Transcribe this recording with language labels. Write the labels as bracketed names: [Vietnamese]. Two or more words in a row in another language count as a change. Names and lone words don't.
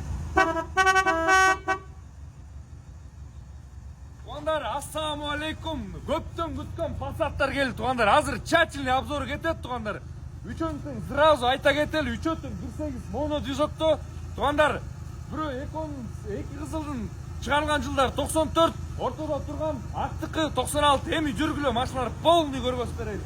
[Kyrgyz] Туғандар, ассаламу алейкум. Көптен күткен Passat'тар келді, туғандар. Азыр [Russian] тщательный обзор [Kyrgyz] кетет, туғандар. Үчөтүн сразу айта кетели, үчөтүн 1.8 моно движокто. Туғандар, бирөө эки кызылдын чыгарылган жылдар 94, ортодо турган актыкы 96, эми жүргүлө машиналар полный көргөзүп берейин.